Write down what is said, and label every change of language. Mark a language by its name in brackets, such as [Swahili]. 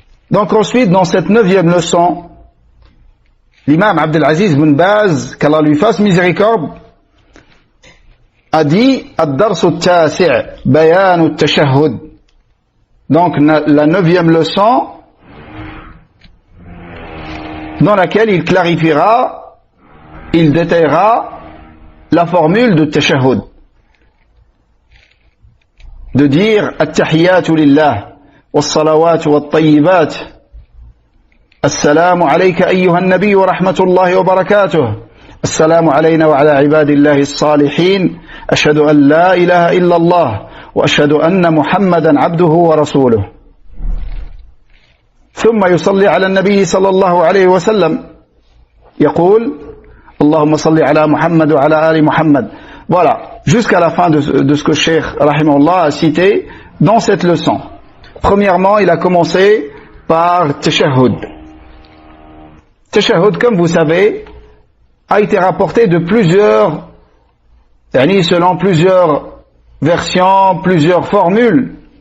[French] Donc ensuite, dans cette 9e leçon, l'imam Abdelaziz bin Baz, qu'Allah lui fasse miséricorde, a dit [Arabic] Ad-Darsu At-Tasi' Bayan At-Tashahhud. [French] Donc la 9e leçon dans laquelle il clarifiera, il détaillera la formule de Tashahhud. De dire At-Tahiyyatu Lillah Was-Salawatu Wat-Tayyibat [Arabic] السلام عليك أيها النبي ورحمة الله وبركاته السلام علينا وعلى عباد الله الصالحين أشهد أن لا إله إلا الله وأشهد أن محمدا عبده ورسوله ثم يصلي على النبي صلى الله عليه وسلم يقول اللهم صل على محمد وعلى آل محمد. [French] Voilà, jusqu'à la fin de ce que Cheikh Rahimahullah a cité dans cette leçon. Premièrement, il a commencé par Tashahhud. Tashahhud, comme vous savez, a été rapporté de plusieurs, selon plusieurs versions, plusieurs formules.